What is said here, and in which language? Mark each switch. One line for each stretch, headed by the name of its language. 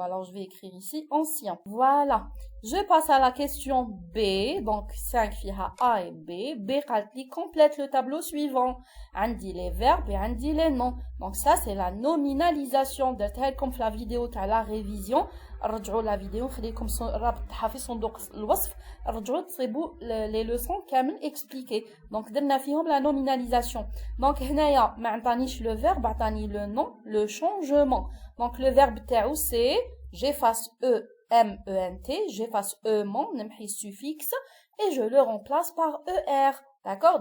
French: Alors, je vais écrire ici ancien. Voilà. Je passe à la question B. Donc, 5
Arabic: فيها
French: A et B. B
Arabic: قالت لي
French: complète le tableau suivant.
Arabic: عندي
French: les verbes et عندي les noms. Donc, ça, c'est la nominalisation.
Arabic: درتها لكم في
French: la vidéo
Arabic: تاع
French: la révision.
Arabic: رجعوا la vidéo, نخليكم رابط تاعها في صندوق الوصف. رجعوا تصيبوا
French: les leçons
Arabic: كامل
French: expliquées. Donc,
Arabic: درنا فيهم
French: la nominalisation. Donc,
Arabic: هنايا ما عطانيش
French: le verbe,
Arabic: عطاني
French: le nom, le changement. Donc, le verbe تاعو c'est j'efface E-M-E-N-T, j'efface E-ment,
Arabic: نمحي
French: suffixe, et je le remplace par E-R. D'accord?